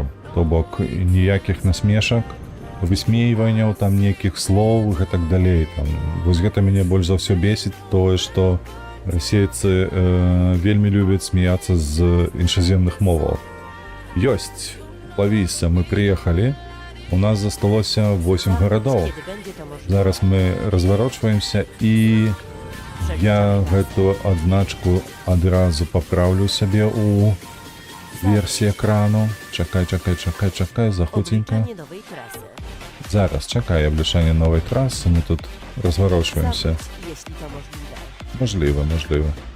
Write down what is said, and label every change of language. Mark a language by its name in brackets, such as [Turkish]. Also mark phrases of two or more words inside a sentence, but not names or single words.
[Belarusian] То бок ніякіх насмешак, высмейванняў, там нейкіх слоў і гэтак далей. Вось гэта мяне больш за ўсё бесіць, тое, што расейцы вельмі любяць смяяцца з іншаземных моваў. Ёсць, лавіся, мы прыехалі, у нас засталося 8 гарадоў. [Polish] Kiedy będzie to możliwe. [Belarusian] Зараз мы разварочваемся і я гэту адзначку адразу папраўлю сабе ў версіі экрану. Чакай, захуценька. [Polish] Obliczanie nowej trasy. [Belarusian] Зараз, чакай, аблічанне новай трасы, мы тут разварочваемся. [Polish] Zawróć, jeśli to możliwe. [Belarusian] Можліва.